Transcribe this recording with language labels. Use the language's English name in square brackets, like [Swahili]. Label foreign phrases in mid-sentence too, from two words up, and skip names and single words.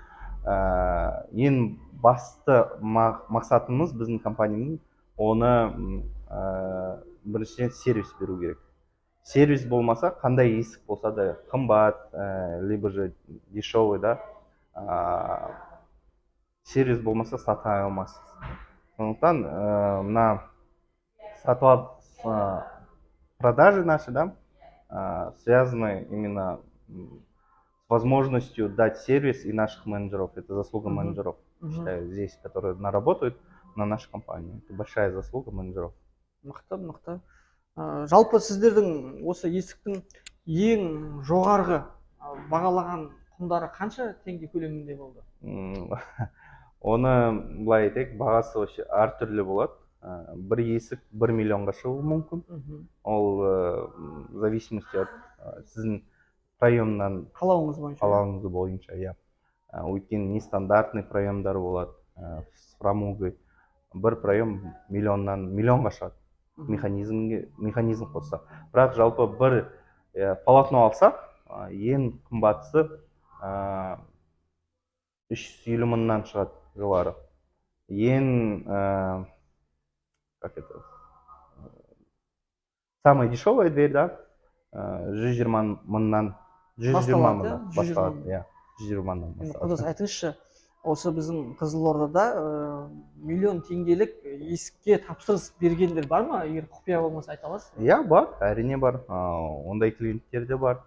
[Kazakh] Ең басты мақсатымыз біздің компанияның оны біріншіден сервис беру керек. Сервис болмаса, қандай есік болса да қымбат, [Russian] либо же дешевый, [Kazakh] да, сервис болмаса сата алмайсыз. Сондықтан мына [Russian] продажи наши, да, связаны именно с возможностью дать сервис и наших менеджеров. Это заслуга менеджеров, считаю, здесь, которые работают. на нашу компанию. Это большая заслуга менеджеров. [Kazakh] Мықты, мықты. Жалпы сіздердің осы есіктің ең жоғарғы бағалаған құндары қанша теңге көлемінде болды? Оны былай айтайық, бағасы вообще әртүрлі болады. Бір есік 1 миллионға шығуы мүмкін. Ол [Russian] в зависимости от [Kazakh] сіздің проемнан қалауыңыз бойынша, иә. Өйткені нестандартный проемдар болады [Russian] с фрамугой. [Kazakh] Бір проем миллионға шығады. Механизм қосса. Бірақ жалпы бір полотно алсақ, ең қымбатысы 350 мыңнан шығады жоғары. [Russian] Ең как это, самая дешевая дверь, [Kazakh] да, 120 мыңнан басталады. 120 мыңнан басталады. Құдас, айтыңызшы, осы біздің Қызылордада миллион теңгелік есікке тапсырыс бергендер бар ма? Егер құпия болмаса айта аласыз? Иә, бар, әрине бар. Ондай клиенттер де бар.